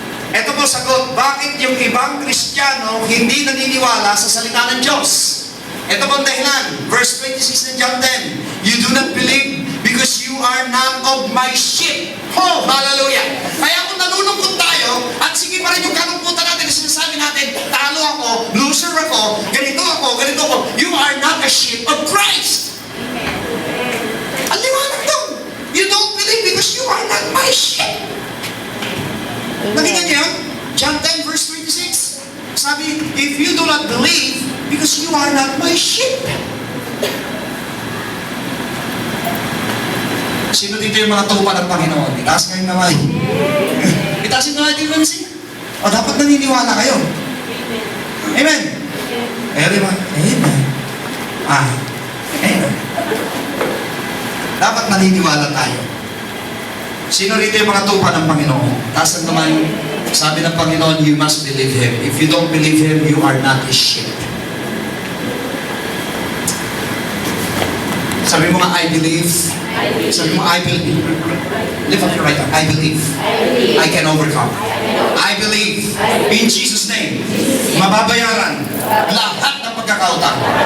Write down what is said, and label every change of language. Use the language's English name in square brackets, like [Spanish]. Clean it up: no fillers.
[Filipino] Ito po sagot, bakit yung ibang Kristiyano hindi naniniwala sa salita ng Diyos? Ito po ang dahilan. Verse 26 ng John 10. [English] You do not believe because you are not of my sheep. [Filipino] Oh, hallelujah. Kaya kung nalulungkot tayo, at sige pa rin yung kalungkutan natin, sinasabi natin, talo ako, loser ako, ganito ako, [English] you are not a sheep of Christ. [Filipino] Ang liwanag doon. [English] You don't believe because you are not my sheep. [Filipino] Nakita niyo yun? [English] John 10 verse 26. Sabi, if you do not believe, because you are not my sheep. [Filipino] Sino dito yung mga tupa ng Panginoon? Itaas kayo naman. Itaas yung naman din naman siya. O dapat naniniwala kayo. Amen. Amen. Amen. Amen. Dapat naniniwala tayo. Sino rito yung mga tupa ng Panginoon? Taas ang kamay. Sabi ng Panginoon, [English] you must believe Him. If you don't believe Him, you are not His sheep. [Filipino] Sabi mo nga, [English] I believe. [Filipino] Sabi mo, [English] I believe. Lift up your right hand. I believe. I can overcome. I believe. In Jesus' name. [Filipino] Mababayaran lahat ng pagkakautang.